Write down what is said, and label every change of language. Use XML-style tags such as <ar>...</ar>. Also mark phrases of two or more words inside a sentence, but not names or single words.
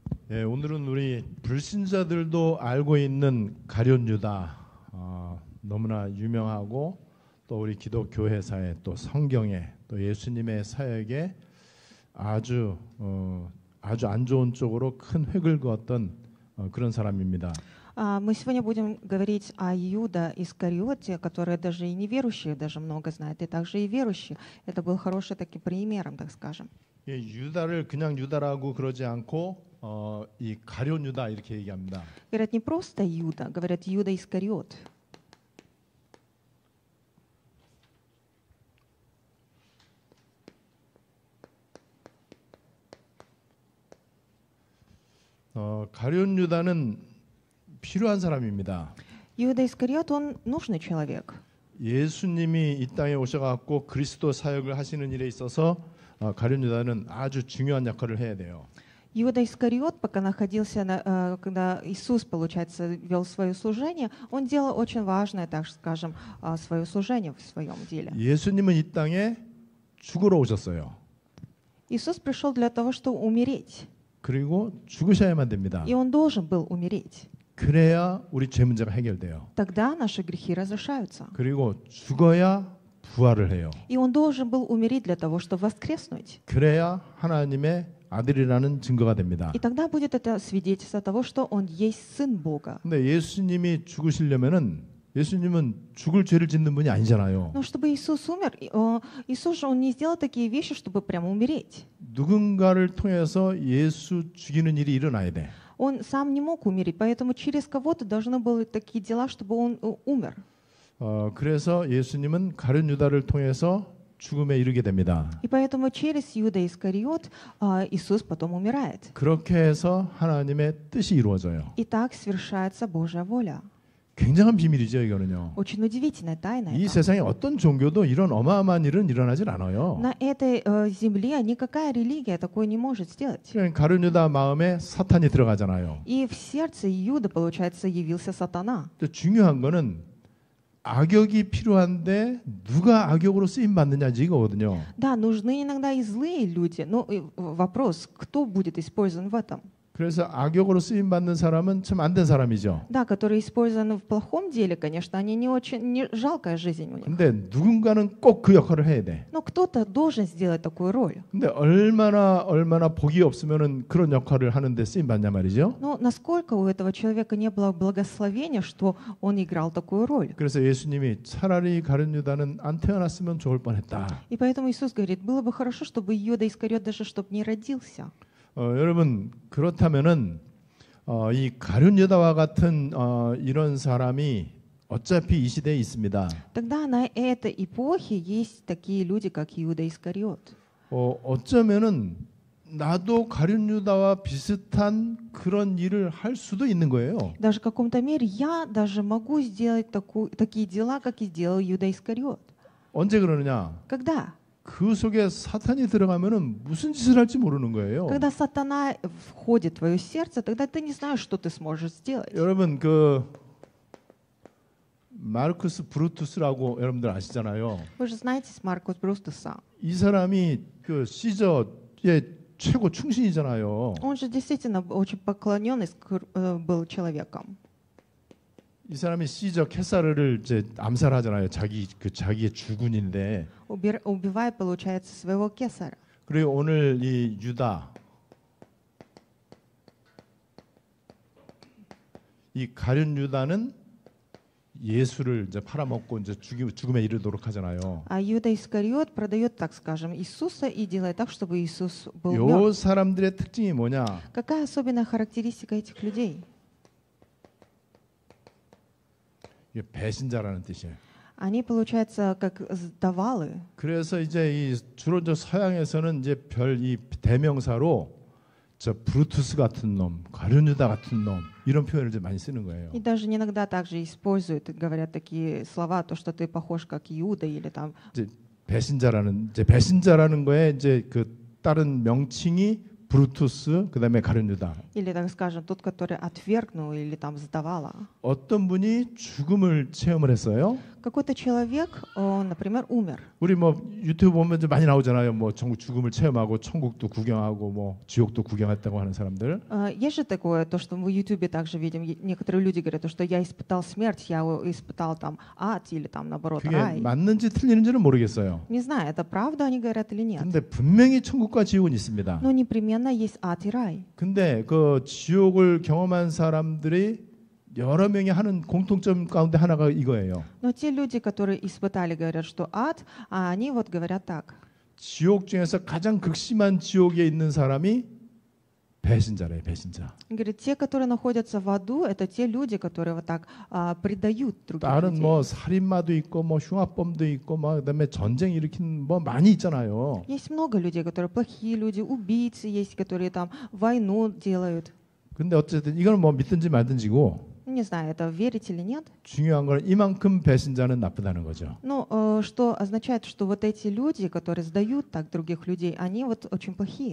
<ko>예, 오늘은 우리 불신자들도 알고 있는 가룟 유다, 너무나 유명하고 또 우리 기독교회사에 또 성경에 또 예수님의 사역에 아주 안 좋은 쪽으로 큰 획을 그었던 그런 사람입니다.</ko> <ru>Мы сегодня будем говорить о Иуда Искариоте, который даже и неверующие даже много знают, и также и верующие. Это был хороший таким примером, так скажем.</ru> <ko>예, 유다를 그냥 유다라고 그러지 않고 이 가룟 유다 이렇게 얘기합니다.</ko> <ru>Говорят не просто Иуда, говорят Иуда Искариот.</ru> <ko>가룟 유다는 필요한 사람입니다.</ko> <ru>Иуда Искариот, он нужный человек.</ru> <ko>예수님이 이 땅에 오셔갖고 그리스도 사역을 하시는 일에 있어서 가룟 유다는 아주 중요한 역할을 해야 돼요.</ko> <ru>Иуда Искариот, пока находился, когда Иисус, получается, вел свое служение, он делал очень важное, так скажем, свое служение в своем деле.</ru> <ko>예수님은 이 땅에 죽으러 오셨어요.</ko> <ru>Иисус пришел для того, чтобы умереть.</ru> <ko>그리고 죽으셔야만 됩니다.</ko> <ru>И он должен был умереть.</ru> <ko>그래야 우리 죄 문제가 해결돼요.</ko> <ru>Тогда наши грехи разрешаются.</ru> <ko>그리고 죽어야 부활을 해요.</ko> <ru>И он должен был умереть для того, чтобы воскреснуть.</ru> <ko>그래야 하나님의 아들이라는 증거가 됩니다.</ko> <ru>И тогда будет это свидетельство того, что он есть сын Бога.</ru> <ko>근데 예수님이 죽으시려면은 예수님은 죽을 죄를 짓는 분이 아니잖아요.</ko> <ru>Но чтобы Иисус умер, Иисус же он не сделал такие вещи, чтобы прямо умереть.</ru> <ko>누군가를 통해서 예수 죽이는 일이 일어나야 돼.</ko> <ru>Он сам не мог умереть, поэтому через кого-то должны были такие дела, чтобы он умер.</ru> <ko>그래서 예수님은 가룟 유다를 통해서 죽음에 이르게 됩니다.</ko> <ru>И поэтому через Иуда Искариот Иисус потом умирает.</ru> <ko>그렇게 해서 하나님의 뜻이 이루어져요.</ko> <ru>И так свершается Божья воля.</ru> <ko>굉장한 비밀이죠, 이거는요.</ko> <ru>Очень удивительная тайна.</ru> <ko>이</ko> <ru>это.</ru> <ko>세상에 어떤 종교도 이런 어마어마한 일은 일어나질 않아요.</ko> <ru>На этой земле никакая религия такое не может сделать.</ru> <ko>그러니까 가룟 유다 마음에 사탄이 들어가잖아요.</ko> <ru>И в сердце Иуда, получается, явился сатана.</ru> <ko>근데 중요한 거는 악역이 필요한데 누가 악역으로 쓰임 받느냐 이거거든요.</ko> <ru>Да, нужны иногда и злые люди, но вопрос, кто будет использован в этом?</ru> <ko>그래서 악역으로 쓰임 받는 사람은 참 안 된 사람이죠.</ko> <ru>Да, которые использованы в плохом деле, конечно, они не очень жалкая жизнь у них.</ru> <ko>근데 누군가는 꼭 그 역할을 해야 돼.</ko> <ru>Но кто-то должен сделать такую роль.</ru> <ko>근데 얼마나 복이 없으면은 그런 역할을 하는데 쓰임 받냐 말이죠.</ko> <ru>Но насколько у этого человека не было благословения, что он играл такую роль?</ru> <ko>그래서 예수님이 차라리 가룟 유다는 안 태어났으면 좋을 뻔했다.</ko> <ru>И поэтому Иисус говорит, было бы хорошо, чтобы Иуда Искариот даже чтобы не родился.</ru> <ko>여러분 그렇다면은 이 가룟 유다와 같은 이런 사람이 어차피 이 시대에 있습니다.</ko> <ru>Тогда на этой эпохе есть такие люди, как Иуда Искариот.</ru> <ko>어쩌면은 나도 가룟 유다와 비슷한 그런 일을 할 수도 있는 거예요.</ko> <ru>Даже в каком-то мере я даже могу сделать такие дела, как и сделал Иуда Искариот.</ru> <ko>언제 그러느냐?</ko> <ru>Когда?</ru> <ko>그 속에 사탄이 들어가면은 무슨 짓을 할지 모르는 거예요.</ko> <ru>Когда сатана входит в твое сердце, тогда ты не знаешь, что ты сможешь сделать.</ru> <ko>여러분 그 마르쿠스 브루투스라고 여러분들 아시잖아요.</ko> <ru>Вы же знаете Маркус Брустуса.</ru> <ko>이 사람이 그 시저의 최고 충신이잖아요.</ko> <ru>Он же действительно очень поклоненный был человеком.</ru> <ko>이 사람이 시저 케사르를 이제 암살하잖아요. 자기의 주군인데.</ko> <ru>Убивает, получается, своего кесаря.</ru> <ko>그리고 오늘 이 유다, 이 가룟 유다는 예수를 이제 팔아먹고 이제 죽음에 이르도록 하잖아요.</ko> <ru>А Иуда Искариот продает, так скажем, Иисуса и делает так, чтобы Иисус был</ru> <ko>요</ko> <ru>мертв.</ru> <ko>사람들의 특징이 뭐냐?</ko> <ru>Какая особенная характеристика этих людей?</ru> <ko>이게 배신자라는 뜻이에요.</ko> <ru>Они, получается, как сдавалы.</ru> <ko>그래서 이제 주로 저 서양에서는 이제 이 대명사로 저 브루투스 같은 놈, 가룟 유다 같은 놈 이런 표현을 이제 많이 쓰는 거예요.</ko> <ru>И даже иногда также используют, говорят такие слова, то, что ты похож как Иуда или там.</ru> <ko>이제 배신자라는 거에 이제 그 다른 명칭이 브루투스 그다음에 가룟 유다.</ko> <ru>Или, так скажем, тот, который отвергнул или там сдавала.</ru> <ko>어떤 분이 죽음을 체험을 했어요?</ko> <ru>Какой-то человек, он, например, умер.</ru> <ko>우리 뭐 유튜브 보면 좀 많이 나오잖아요. 뭐 전국 죽음을 체험하고 천국도 구경하고 뭐 지옥도 구경했다고 하는 사람들.</ko> <ru>Есть же такое, то, что мы в Ютубе также видим, некоторые люди говорят, то, что я испытал смерть, я испытал там ад или там наоборот</ru> <ko>그게</ko> <ru>рай.</ru> <ko>맞는지 틀리는지는 모르겠어요.</ko> <ru>Не знаю, это правда они говорят или нет.</ru> <ko>근데 분명히 천국과 지옥은 있습니다.</ko> <ru>Но непременно есть ад и рай.</ru> <ko>근데 그 지옥을 경험한 사람들이 여러 명이 하는 공통점 가운데 하나가 이거예요.</ko> <ru>Но те люди, которые испытали, говорят, что ад, а они вот говорят так.</ru> <ko>지옥 중에서 가장 극심한 지옥에 있는 사람이 배신자래요, 배신자.</ko> <ru>Говорит, те, которые находятся в аду, это те люди, которые вот так предают других</ru> <ko>다른</ko> <ru>людей.</ru> <ko>뭐 살인마도 있고 뭐 흉악범도 있고 막 그다음에 전쟁 일으킨 뭐 많이 있잖아요.</ko> <ru>Есть много людей, которые плохие люди, убийцы есть, которые там войну делают.</ru> <ko>근데 어쨌든 이거는 뭐 믿든지 말든지고</ko> <ru>Не знаю, это верить или нет. 중요한 건 이만큼 배신자는 나쁘다는 거죠. Ну, что означает, что вот эти люди, которые сдают так других людей, они вот очень плохие.</ru>